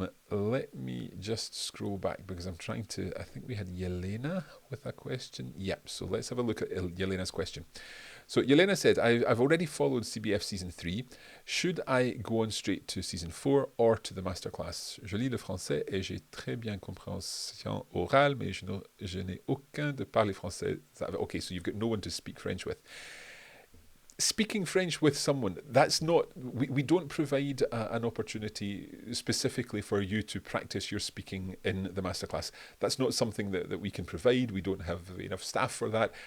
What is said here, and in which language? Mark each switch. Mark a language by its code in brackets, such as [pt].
[en] Let me just scroll back because I'm trying to. I think we had Yelena with a question. Yep. So let's have a look at Yelena's question. So Yelena said, I've already followed CBF Season 3. Should I go on straight to Season 4 or to the Masterclass? [fr] Je lis le français et j'ai très bien compréhension orale, mais je n'ai aucun de parler français. [en] Okay, so you've got no one to speak French with. Speaking French with someone, that's not, we don't provide an opportunity specifically for you to practice your speaking in the masterclass. That's not something that we can provide. We don't have enough staff for that.